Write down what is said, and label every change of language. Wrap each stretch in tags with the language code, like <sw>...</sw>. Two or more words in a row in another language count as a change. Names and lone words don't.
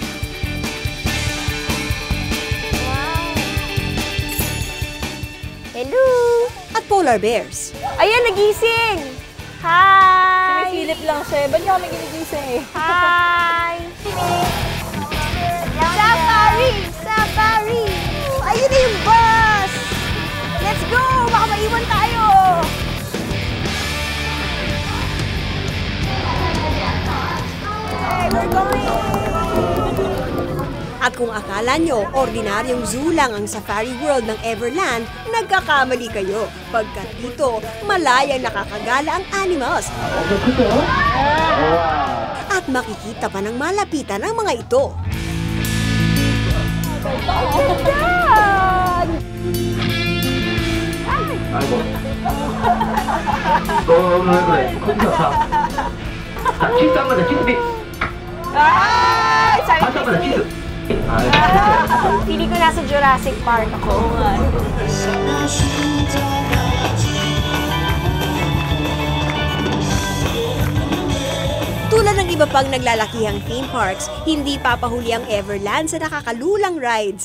<en>Hello! at polar bears.</en> <tl>Ayan, nagising! Hi! Philip lang siya. Ba't niyo kami ginigising eh?</tl> <en>Hi! Safari!</en> <tl>Safari! Ayun na yung bus!</tl> <en>Let's go!</en> <tl>Baka maiwan tayo!</tl> <en>Hey, we're going!</en> <tl>At kung akala nyo ordinaryong zoo lang ang Safari World ng Everland, nagkakamali kayo. Pagkat dito, malayang nakakagala ang animals. At makikita pa ng malapitan ang mga ito.</tl> <ko>아이고. 왜 그래? 거기서 자, 치즈 한 번 더, 치즈.</ko> <tl>Ay! Sabi</tl> <ko>다시 한 번 더, 치즈.</ko> <tl>Pili ko nasa Jurassic Park ako. Tulad ng iba pang naglalakihang</tl> <en>theme parks,</en> <tl>hindi papahuli ang Everland sa nakakalulang rides.</tl>